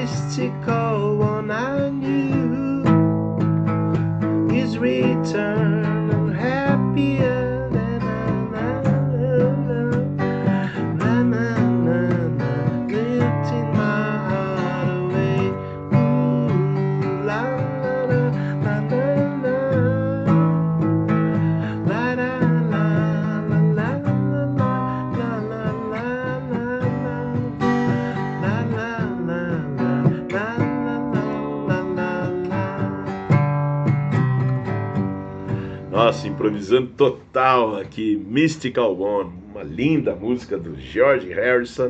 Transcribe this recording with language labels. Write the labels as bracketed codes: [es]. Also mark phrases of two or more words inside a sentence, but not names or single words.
[en] mystical one I knew is returned and happier than lifting my heart away. Ooh, la la la la la la la la la la [pt] Nossa, improvisando total aqui, [en] Mystical One, [pt] uma linda música do George Harrison.